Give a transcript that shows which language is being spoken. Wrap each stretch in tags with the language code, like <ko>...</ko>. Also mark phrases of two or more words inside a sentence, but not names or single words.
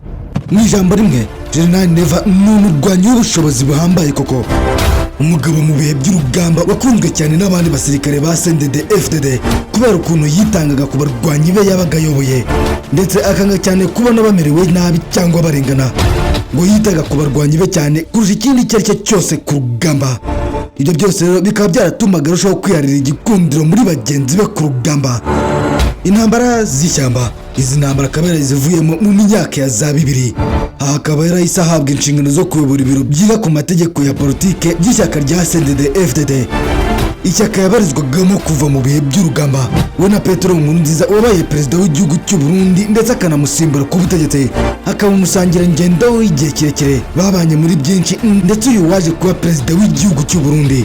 <rw>Mu ijambo rimwe General Neva ni umurwanyi w'ubushobozi buhambaye koko, umugabo mu bihe by'urugamba wakunzwe cyane n'abandi basirikare ba CNDD FDD kubera ukuntu yitangaga ku barwanyi be yabaga ayoboye ndetse akanga cyane kubona bamerewe nabi cyangwa barengana, ngo yitaga ku barwanyi be cyane kurusha ikindi icyo ari cyo cyose ku rugamba. Ibyo byose rero bikaba byaratumaga arushaho kwiharira igikundiro muri bagenzi be ku rugamba. Intambara z'ishyamba, izi ntambara akaba yarazivuyemo mu myaka ya za 2000. Aha akaba yarahise ahabwa inshingano zo kuyobora ibiro byiga ku mategeko ya politike by'ishyaka rya CNDD FDD. Ishyaka yabarizwagamo kuva mu bihe by'urugamba we na Petero Nkurunziza wabaye perezida w'igihugu cy'u Burundi ndetse akanamusimbura ku butegetsi, akaba umusangira ngendo w'igihe kirekire, babanye muri byinshi ndetse uyu waje kuba perezida w'igihugu cy'u Burundi.</rw>